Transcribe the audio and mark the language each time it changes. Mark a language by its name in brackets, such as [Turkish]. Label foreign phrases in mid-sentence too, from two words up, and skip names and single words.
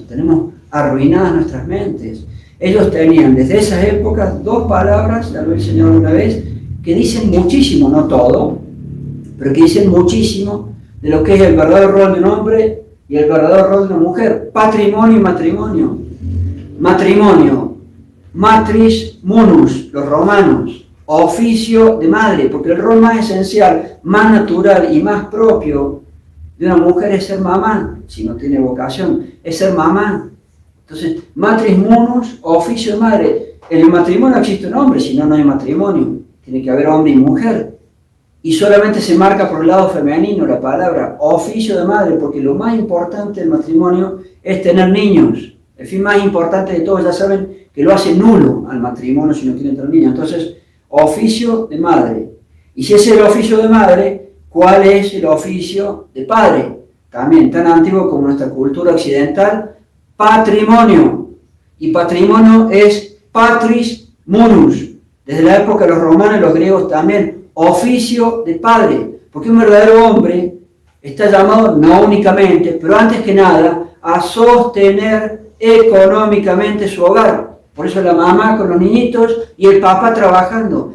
[Spanish] Tenemos arruinadas nuestras mentes. Ellos tenían desde esas épocas 2 palabras, ya lo he enseñado una vez, que dicen muchísimo, no todo, pero que dicen muchísimo de lo que es el verdadero rol de un hombre y el verdadero rol de una mujer: patrimonio y matrimonio. Matrimonio, [Latin] matris munus, [Spanish] los romanos, oficio de madre, porque el rol más esencial, más natural y más propio de una mujer es ser mamá, si no tiene vocación, es ser mamá. Entonces, [Latin] matris munus, [Spanish] oficio de madre. En el matrimonio existe un hombre, si no, no hay matrimonio. Tiene que haber hombre y mujer. Y solamente se marca por el lado femenino la palabra oficio de madre, porque lo más importante del matrimonio es tener niños. El fin más importante de todos, ya saben que lo hace nulo al matrimonio si no quieren tener niños. Entonces, oficio de madre. Y si ese es el oficio de madre, ¿cuál es el oficio de padre? También tan antiguo como nuestra cultura occidental: patrimonio. Y patrimonio es [Latin] patris munus. [Spanish] Desde la época de los romanos y los griegos también, oficio de padre. Porque un verdadero hombre está llamado no únicamente, pero antes que nada, a sostener económicamente su hogar. Por eso la mamá con los niñitos y el papá trabajando.